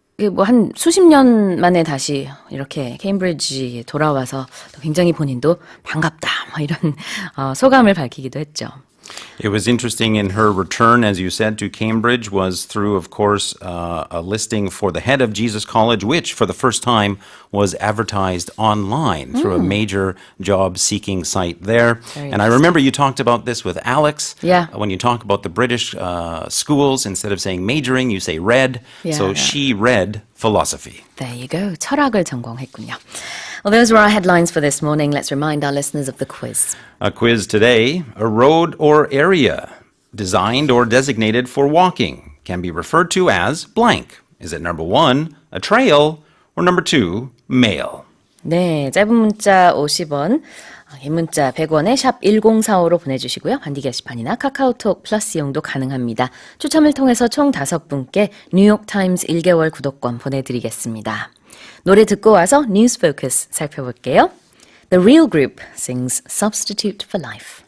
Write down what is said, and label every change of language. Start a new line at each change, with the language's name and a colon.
Korean: 뭐 한 수십 년 만에 다시 이렇게 케임브리지에 돌아와서 굉장히 본인도 반갑다, 뭐 이런 소감을 밝히기도 했죠.
English: It was interesting in her return, as you said, to Cambridge was through, of course, a listing for the head of Jesus College, which for the first time was advertised online through a major job-seeking site there. And I remember you talked about this with Alex. Yeah. When you talk about the British schools, instead of saying majoring, you say read. Yeah, So yeah. she read philosophy. There you go.
Korean: 철학을 전공했군요.
English: Well, those were our headlines for this morning. Let's remind our listeners of the quiz. A quiz today. A road or area designed or designated for walking can be referred to as blank. Is it number 1, a trail, or number 2, mail?
Korean: 네, 짧은 문자 50원, 긴 문자 100원에 샵 1045로 보내주시고요. 반디 게시판이나 카카오톡 플러스 이용도 가능합니다. 추첨을 통해서 총 5분께 뉴욕타임스 1개월 구독권 보내드리겠습니다. 노래 듣고 와서 뉴스 포커스 살펴볼게요.
English: The Real Group sings Substitute for Life.